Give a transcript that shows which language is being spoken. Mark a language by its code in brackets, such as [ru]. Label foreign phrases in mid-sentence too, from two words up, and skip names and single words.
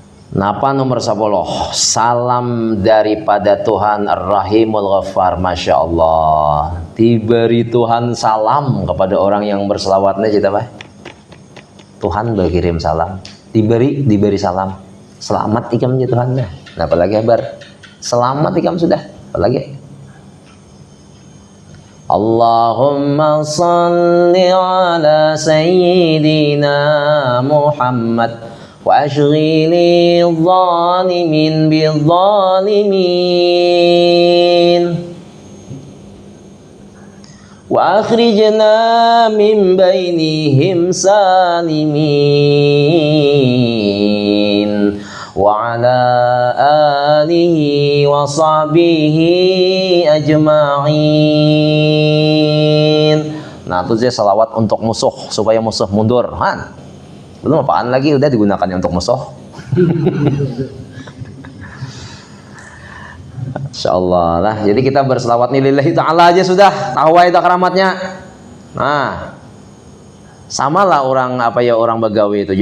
[bjn] Napa nomor 10? [id] Salam daripada Tuhan Ar-Rahimul Ghaffar. [ar] Masya Allah, [id] diberi Tuhan salam kepada orang yang berselawatnya kita Pak. Tuhan berkirim salam, diberi salam. [bjn] Selamat ikam ya Tuhan. Nah, apalagi kabar? Selamat ikam sudah. Apalagi? [ar] اللهم صل على سيدنا محمد وأشغل الظالمين بالظالمين وأخرجنا من بينهم سالمين وعلى آله وصحبه أجمعين. [id] Nah, itu dia salawat untuk musuh supaya musuh mundur. Han. Belum apaan lagi, udah digunakannya untuk musuh. Insyaallah lah. Jadi kita berselawat [ar] لله تعالى [id] aja sudah. Tahu itu keramatnya. Nah, samalah orang orang Bagawi itu.